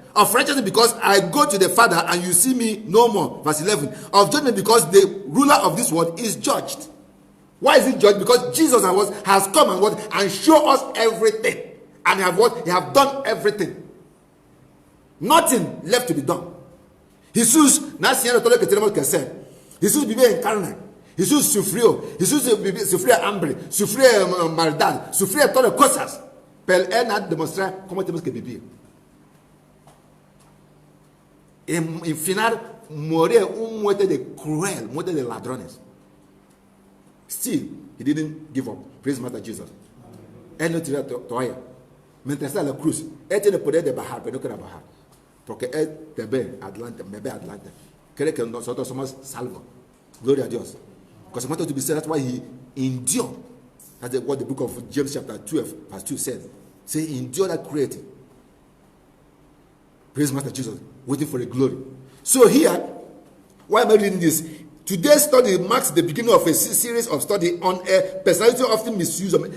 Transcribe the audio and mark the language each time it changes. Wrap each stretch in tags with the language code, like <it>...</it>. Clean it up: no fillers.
<en>Of righteousness because I go to the Father and you see me no more. Verse 11. Of judgment because the ruler of this world is judged. Why is he judged? Because Jesus has come and what? And show us everything. And have what? He have done everything. Nothing left to be done.</en> <es>Jesus, nasciendo todo lo que tenemos que hacer. Jesús vivía en carne. Jesús sufrió. Jesús sufría hambre. Sufría maldad. Sufría todas las cosas. Pero él nos demuestra cómo tenemos que vivir. En final, moría un muerte de cruel, muerte de ladrones.</es> <en>Still, he didn't give up. Praise Master Jesus.</en> <es>Él no tiró toalla. Mientras está en la cruz, él tiene el poder de bajar, pero no quiere bajar. Porque él te ve adelante, me ve adelante. Cree que nosotros somos salvos. Gloria a Dios.</es> <en>Because he wanted to be saved, that's why he endured. That's what the book of James chapter 12, verse 2 says. Say, endure that creating. Praise Master Jesus. Waiting for the glory. So here, why am I reading this? Today's study marks the beginning of a series of study on a personality often misused.</en>